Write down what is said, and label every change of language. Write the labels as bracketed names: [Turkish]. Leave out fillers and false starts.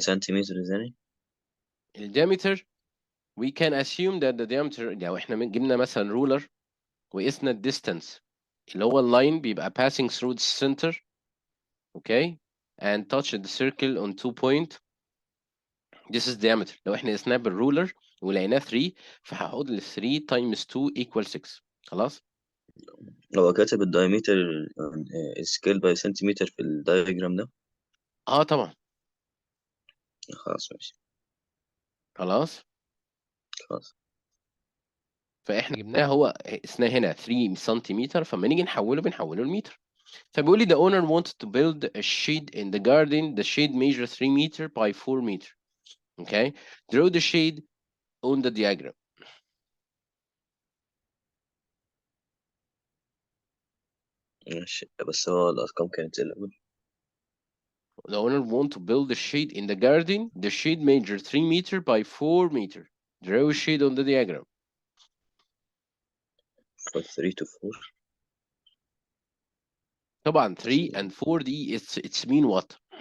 [Arabic] centimeters يعني. [English] الdiameter we can assume that the diameter [Arabic] لو احنا جبنا مثلا [English] ruler [Arabic] وقسنا الديستانس اللي هو اللاين بيبقى [English] passing through the center, okay, and touch the circle on 2 point. This is diameter. [Arabic] لو احنا قسناه بالرولر ولقيناه 3 فهحط ال 3 [English] times 2 equal 6. [Arabic] خلاص؟ هو كاتب الدايمتر سكيل باي سنتيمتر في الدايجرام ده. طبعا. خلاص ماشي. خلاص؟ خلاص. فاحنا جبناه، هو قسناه هنا 3 سنتيمتر، فلما نيجي نحوله بنحوله لمتر. فبيقول لي [English] the owner wanted to build a shade in the garden. The shade measures 3 meter by 4 meter. Okay? Draw the shade on the diagram. [Arabic] ماشي بس هو الأرقام كانت زي الأول. [English] The owner want to build a shade in the garden. The shade measure 3 meter by 4 meter. Draw a shade on the diagram. For 3 to 4. طبعا 3 and 4 دي it's mean what?